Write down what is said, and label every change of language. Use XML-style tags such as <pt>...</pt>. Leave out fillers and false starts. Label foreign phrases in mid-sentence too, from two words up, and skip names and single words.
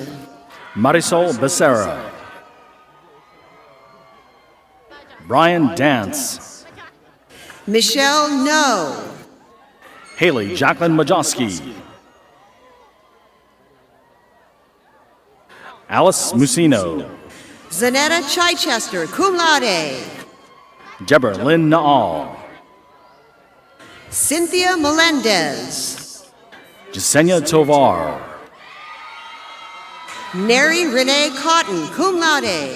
<en>Marisol Becerra. Brian Dance. Michelle No. Haley Jacqueline Majowski. Alice Musino. Zanetta Chichester,</en> <la>cum laude.</la> <en>Deborah Lynn Naal. Cynthia Melendez. Jasenia Tovar. Neri Renee Cotton,</en> <la>cum laude.</la>